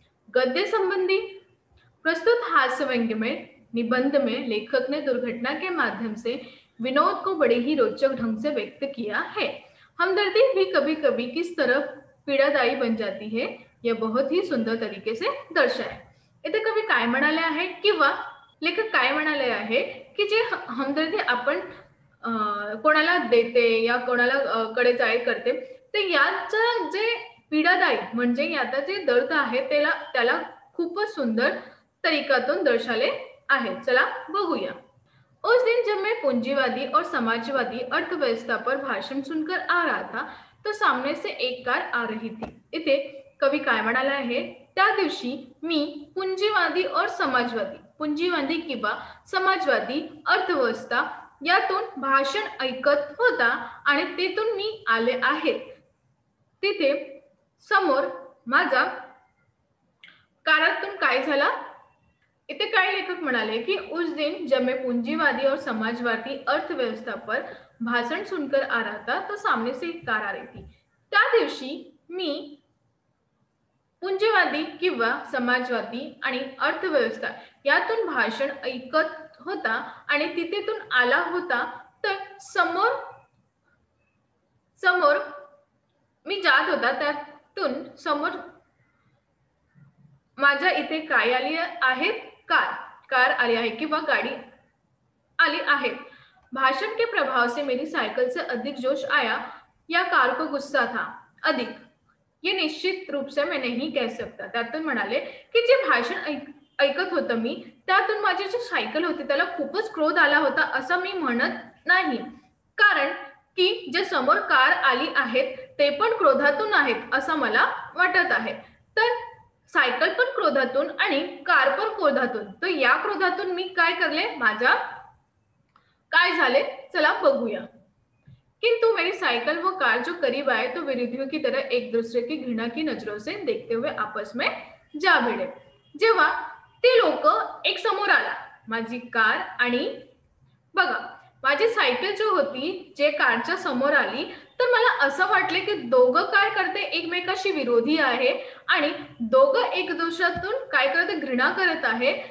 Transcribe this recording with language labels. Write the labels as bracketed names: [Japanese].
[Hindi] गद्य संबंधी प्रस्तुत हास्य व्यंग्य में निबंध में लेखक ने दुर्घटना के माध्यम से विनोद को बड़े ही रोचक ढंग से व्यक्त किया है। हमदर्दी भी कभी कभी किस तरह पीड़ादायी बन जाती है यह बहुत ही सुंदर तरीके से दर्शाए। [Marathi] इथे कवी काय म्हणाले आहे किंवा लेखक काय म्हणाले आहे की जे हमदर्दी आपण कोणाला देते या कोणाला कडे जाहीर करते ते याचं जे पीडादायी म्हणजे याचा जे दर्द आहे त्याला खूपच सुंदर तरीकातून दर्शाले आहे। चला बघूया। [Hindi] उस दिन जब मैं पूंजीवादी और समाजवादी अर्थव्यवस्था पर भाषण सुनकर आ रहा था तो सामने से एक कार आ रही थी। [Marathi] इथे कवी काय म्हणाला आहे? त्या दिवशी मी पूंजीवादी और पूंजीवादी किंवा समाजवादी अर्थव्यवस्था यातून भाषण ऐकत होता आणि तेथून मी आले आहे। तिथे समोर माझा कारातून काय झाला? इथे काय लेखक म्हणाले की [Hindi] उस दिन जब मैं पूंजीवादी और समाजवादी अर्थव्यवस्था पर भाषण सुनकर आ रहा था तो सामने से एक कार आ रही थी। [Marathi] त्या दिवशी मी पूंजीवादी किंवा समाजवादी आणि अर्थव्यवस्था यातून भाषण ऐकत होता आणि तिथेतून आला होता तर समोर मी जात होता त्यातून समोर माझ्या इथे काय आली आहे? कार आली आहे किंवा गाड़ी आली आहे। [Hindi] भाषण के प्रभाव से मेरी साइकिल से अधिक जोश आया या कार को गुस्सा था अधिक, ये निश्चित रूप से मैं नहीं कह सकता। [Marathi] त्यातून म्हणाले की जे भाषण ऐकत होतं मी त्यातून माझी जी सायकल होती त्याला खूपच क्रोध आला होता असं मी म्हणत नाही, कारण की जे समोर कार आली आहेत ते पण क्रोधातून आहेत असं मला वाटत आहे। तर सायकल पण क्रोधातून आणि कार पण क्रोधातून, तो या क्रोधातून मी काय करले? माझा काय झाले? चला बघूया। [Hindi] किंतु मेरी साइकिल वो कार जो करीब आए तो विरोधियों की तरह एक दूसरे की घृणा की नजरों से देखते हुए आपस में जा भिडे। [Marathi] जेव्हा ते लोक एक समोर आला माझी कार आणि बघा माझी सायकल जो होती जे कारच्या समोर आली तर मला असं वाटले की दोघं काय करते एकमेकाशी विरोधी आहे आणि दोघं एक दुसऱ्यातून काय करते घृणा करत आहे।